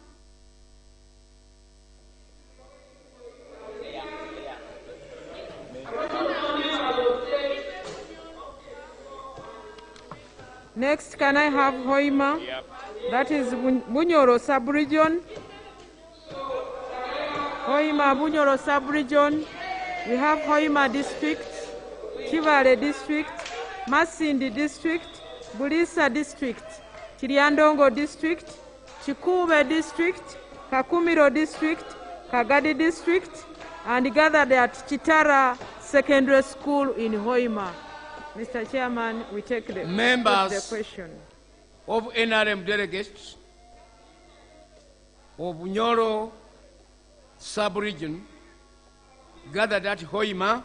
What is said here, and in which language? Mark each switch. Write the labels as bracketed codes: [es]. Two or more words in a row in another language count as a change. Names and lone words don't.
[en] Next, can I have Hoima? Yep. That is Bunyoro Sub-Region. Hoima, Bunyoro Sub-Region. We have Hoima District, Kivale District, Masindi District, Bulisa District, Chiriandongo District, Chikube District, Kakumiro District, Kagadi District, and gathered at Chitara Secondary School in Hoima. Mr. Chairman, we take the question. Of NRM delegates of Bunyoro sub-region gathered at Hoima.